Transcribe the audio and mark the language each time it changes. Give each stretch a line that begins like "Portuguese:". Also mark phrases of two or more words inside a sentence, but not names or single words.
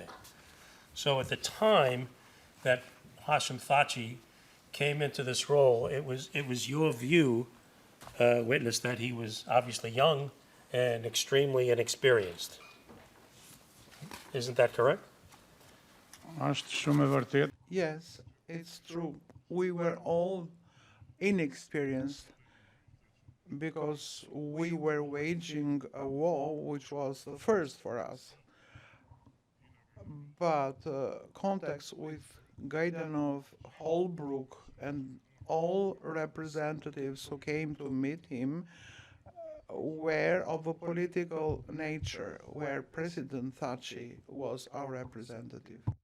English: So at the time that Hashim Thaçi came into this role, it was your view, witness, that he was obviously young and extremely inexperienced. Isn't that correct?
Albanian: është shumë e vërtetë.
English: Yes, it's true. We were all inexperienced because we were waging a war which was the first for us. But contacts with Gaidanov, Holbrooke, and all representatives who came to meet him were of a political nature, where President Thaçi was our representative.